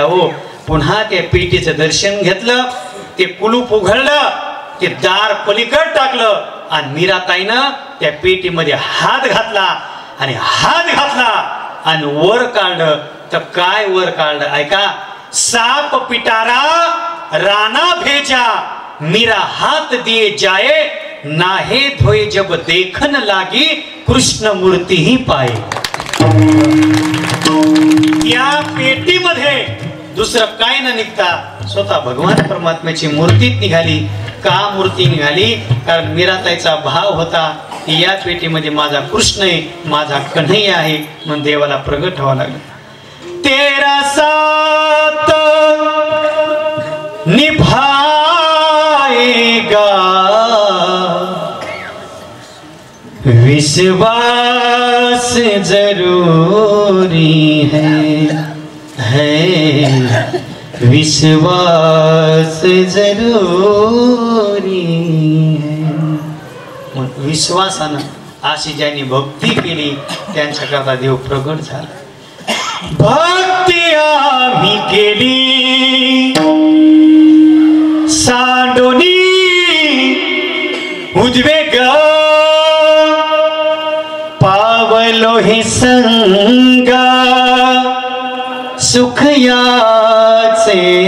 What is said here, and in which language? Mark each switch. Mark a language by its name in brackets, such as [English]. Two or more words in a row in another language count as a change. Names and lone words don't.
[Marathi] हो, पुन्हा त्या पेटीचं दर्शन घेतलं, ते कुलूप उघडलं, ते दार पलीकड टाकलं आणि मीराताईनं त्या पेटीमध्ये हात घातला आणि वर काढलं. तर काय वर काढलं? ऐका, [Hindi] साप पिटारा राणा भेजा, मीरा हात दिए जाए, नाहे धोय जब देखन लागी कृष्ण मूर्ती ही पाय। [Marathi] या पेटीमध्ये दुसरं काय न निघता स्वतः भगवान परमात्म्याची मूर्तीच निघाली। का मूर्ती निघाली? कारण मीराताईचा भाव होता की या पेटीमध्ये माझा कृष्ण आहे, माझा कन्हैया आहे, म्हणून देवाला प्रगट व्हावं लागलं। [Hindi] तेरा साथ निभाएगा विश्वास जरूरी है विश्वास जरूरी है। [Marathi] विश्वासानं अशी ज्यांनी भक्ती केली त्यांच्याकरता देव प्रगट झाला। भक्ती आम्ही केली सांडोनी उद्वेग पावलो हे संगा सुख याचे।